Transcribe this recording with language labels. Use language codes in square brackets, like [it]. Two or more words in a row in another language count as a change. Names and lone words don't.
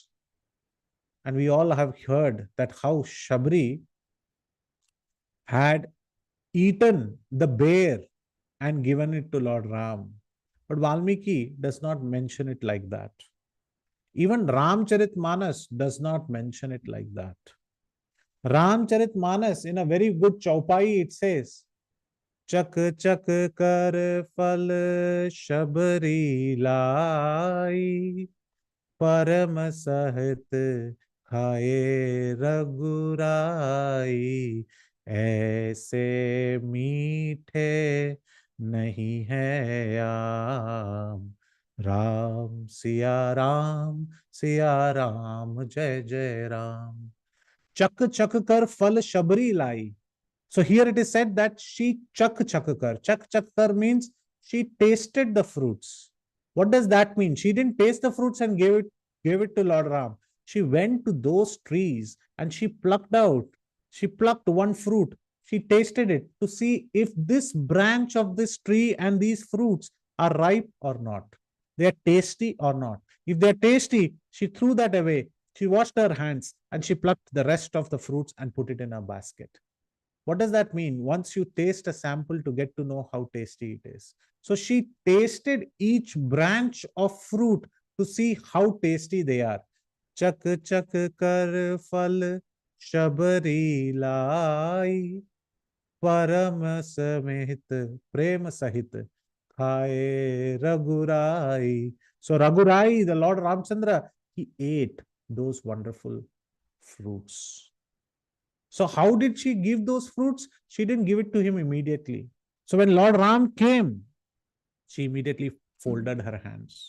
[en] And we all have heard that how Shabari had eaten the bear and given it to Lord Ram. But Valmiki does not mention it like that. Even Ramcharitmanas does not mention it like that. Ramcharitmanas, in a very good chaupai, it says, [hi] चख चख कर फल शबरी लाई, परम सहित खाए रघुराई, ऐसे मीठे नहीं है आम, राम सिया राम जय जय राम. चख चख कर फल शबरी लाई. [en] So here it is said that she [hi] चख कर. चख कर [en] means she tasted the fruits. What does that mean? She didn't taste the fruits and gave it to Lord Ram. She went to those trees and she plucked one fruit. She tasted it to see if this branch of this tree and these fruits are ripe or not. They are tasty or not. If they are tasty, she threw that away. She washed her hands and she plucked the rest of the fruits and put it in a basket. What does that mean? Once you taste a sample to get to know how tasty it is. So she tasted each branch of fruit to see how tasty they are. [hi] चख चख कर फल शबरी लाई, परम संहित प्रेम सहित खाए रघुराई. [en] So Raghurai, the Lord Ramchandra, he ate those wonderful fruits. So how did she give those fruits? She didn't give it to him immediately. So when Lord Ram came, she immediately folded her hands.